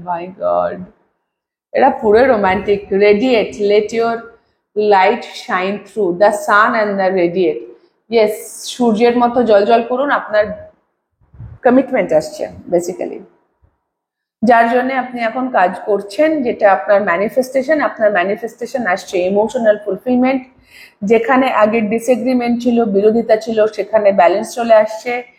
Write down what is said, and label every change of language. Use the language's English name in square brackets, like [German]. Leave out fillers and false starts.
[Bangla] My God, এটা পুরো romantic. [English] Radiate, let your light shine through the sun and the radiate. [Bangla] Yes, সূর্যের মতো জল করুন, আপনার কমিটমেন্ট আসছে বেসিক্যালি, যার জন্য আপনি এখন কাজ করছেন, যেটা আপনার ম্যানিফেস্টেশন আসছে ইমোশনাল ফুলফিলমেন্ট। যেখানে আগে ডিসএগ্রিমেন্ট ছিল, বিরোধিতা ছিল, সেখানে ব্যালেন্স চলে আসছে।